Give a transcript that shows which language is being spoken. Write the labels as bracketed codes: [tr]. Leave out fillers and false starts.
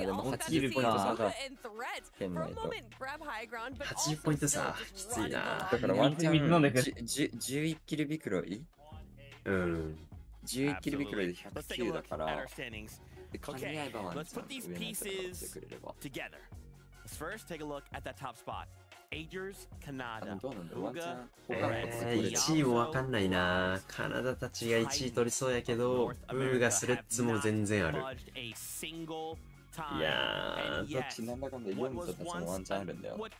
[ja] でも80ポイント差だ。圏内と。 80ポイント差きついな。だからワンチャン11キルビクロイ？うん。 11キルビクロイで109だから、間に合えばワンチャン上のやつが取ってくれれば。 [en] First, take a look at that top spot. Agers, Canada, [ja] 1位もわかんないな。カナダたちが1位取りそうやけど、ブーがスレッズも全然ある。いやー、どっちなんだかんだ4位とたちもワンチャンあるんだよ。